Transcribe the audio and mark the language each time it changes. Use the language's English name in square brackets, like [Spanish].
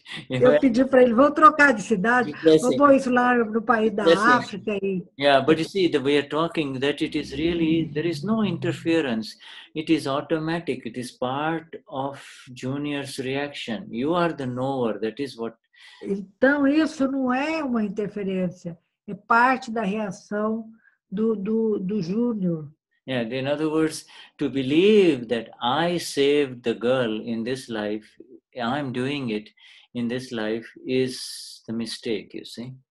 [Portuguese] Eu pedi para ele, vamos trocar de cidade, vamos pôr isso lá no país da África. [English] Yeah, but you see, the way you're talking, that it is really, there is no interference. It is automatic. It is part of Junior's reaction. You are the knower. That is what. [Portuguese] Então, isso não é uma interferência. É parte da reação do Júnior. [English] Yeah, in other words, to believe that I saved the girl in this life, I'm doing it in this life is the mistake, you see.